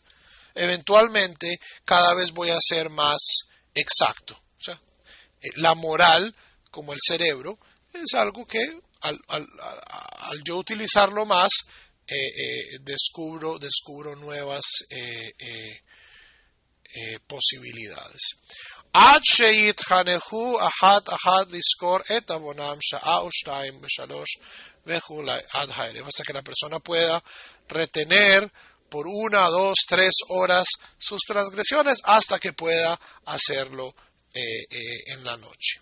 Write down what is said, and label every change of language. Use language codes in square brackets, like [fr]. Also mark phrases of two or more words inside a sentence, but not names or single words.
[es] Eventualmente cada vez voy a ser más exacto. O sea, la moral, como el cerebro, es algo que al yo utilizarlo más, descubro nuevas posibilidades. [he] עד שיתחנכו אחת לזכור את עוונם שעה או שתיים ושלוש וכולי עד הערב. [es] Hasta que la persona pueda retener por 1, 2, 3 horas sus transgresiones hasta que pueda hacerlo en la noche.